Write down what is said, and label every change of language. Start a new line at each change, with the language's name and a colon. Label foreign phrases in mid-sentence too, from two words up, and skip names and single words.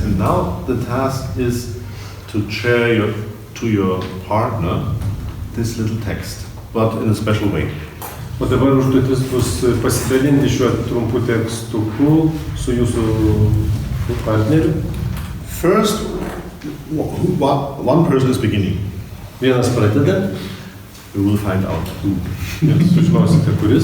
English: And now the task is to share to your partner this little text, but in a special way.
Lithuanian: O dabar užduotis bus pasidalinti šiuo trumpu tekstuku su jūsų partneriu.
English: First, one person is beginning.
Lithuanian: Vienas pradeda,
English: We will find out who.
Lithuanian: ir sužinosite kuris.